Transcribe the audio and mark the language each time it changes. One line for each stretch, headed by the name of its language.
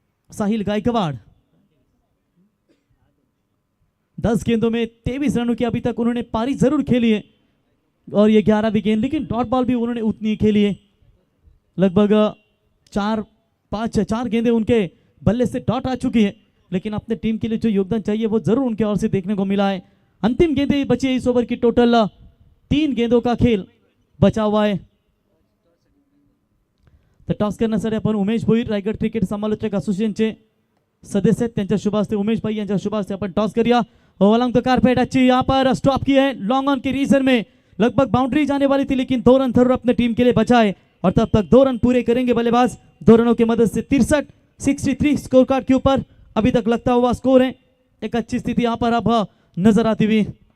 Hindi: साहिल गायकवाड़ 10 गेंदों में 23 रनों की अभी तक उन्होंने पारी जरूर खेली है और ये 11 भी गेंद, लेकिन डॉट बॉल भी उन्होंने उतनी ही खेली है। लगभग 4 गेंदें उनके बल्ले से डॉट आ चुकी है, लेकिन अपने टीम के लिए जो योगदान चाहिए वो जरूर उनके ओर से देखने को मिला है। अंतिम गेंदें बची है इस ओवर की। टोटल 3 गेंदों का खेल बचा हुआ है।
Marathi: तर टॉस करण्यासाठी आपण उमेश भोईर रायगड क्रिकेट समालोचक असोसिएशनचे सदस्य आहेत, त्यांच्या शुभ हस्ते उमेश भाई यांच्या शुभ हस्ते अपन टॉस करिया।
Hindi: ओवलॉन्ग द कारपेट अच्छी यहाँ पर स्टॉप किया है लॉन्ग ऑन के रीजन में। लगभग बाउंड्री जाने वाली थी, लेकिन 2 रन जरूर अपने टीम के लिए बचाए और तब तक 2 रन पूरे करेंगे बल्लेबाज। 2 रनों की मदद से 63 स्कोर कार्ड के ऊपर अभी तक लगता हुआ स्कोर है। एक अच्छी स्थिति यहाँ पर अब नजर आती हुई।